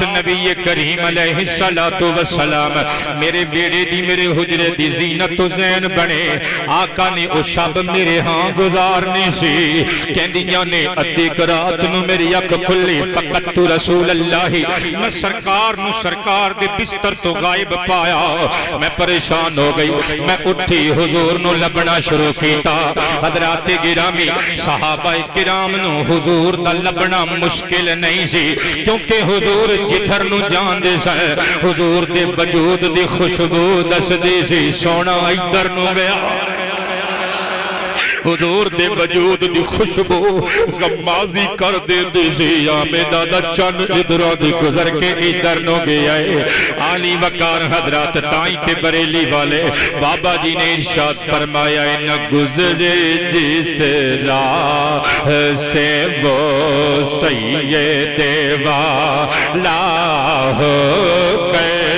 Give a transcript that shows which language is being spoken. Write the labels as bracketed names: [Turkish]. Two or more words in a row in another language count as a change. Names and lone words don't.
[Punjabi] نبی کریم [Arabic] علیہ السلام [Punjabi] میرے بیڑے دی میرے حجرے دی زینت و زین بنے، آقا نے او شب میرے ہاں گزارنی سی، کہندیاں نے ادھی رات نو میری اکھ کھلی، فقط [Arabic] رسول اللہ، [Punjabi] میں سرکار دے بستر تو غائب پایا، میں پریشان ہو گئی، میں اٹھی حضور نو لبنا شروع کیتا۔ حضرات گرامی صحابہ کرام نو حضور دا لبنا مشکل نہیں سی، کیونکہ حضور جدھر نو جان دے سن، حضور دے وجود دی خوشبو دس دی سی، سونا ادھر نو گیا، حضور دے وجود دی خوشبو غمازی کر دے دی سی، آمدہ دا چند ادھروں دی گزر کے ادھر نو گیا ہے۔ عالی وقار حضرات تائیں تے بریلی والے بابا جی نے ارشاد فرمایا ہے، [Urdu] نہ گزرے جس راہ سے وہ سید والا ہو گئے،